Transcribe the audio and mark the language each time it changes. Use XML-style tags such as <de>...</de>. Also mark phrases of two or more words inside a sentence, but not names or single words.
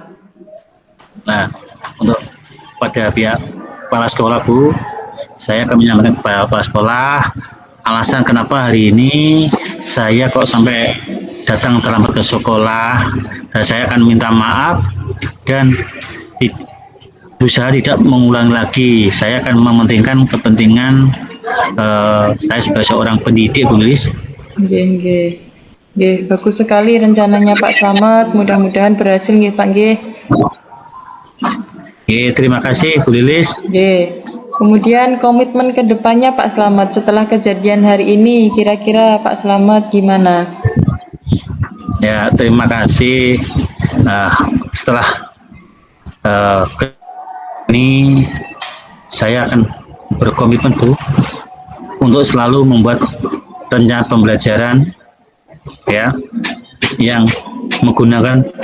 <id>Nah, untuk pada pihak kepala sekolah, Bu, saya akan menyampaikan kepada kepala sekolah alasan kenapa hari ini saya kok sampai datang terlambat ke sekolah, dan saya akan minta maaf dan berusaha tidak mengulang lagi. Saya akan mementingkan kepentingan saya sebagai seorang pendidik, Bu Lilis. Oke. Bagus sekali rencananya Pak Slamet. Mudah-mudahan berhasil, nggih Pak, nggih. Terima kasih Bu Lilis. Kemudian komitmen ke depannya Pak Slamet setelah kejadian hari ini, kira-kira Pak Slamet gimana? Ya, terima kasih. Setelah ini saya akan berkomitmen, Bu, untuk selalu membuat rencana pembelajaran ya yang menggunakan</id>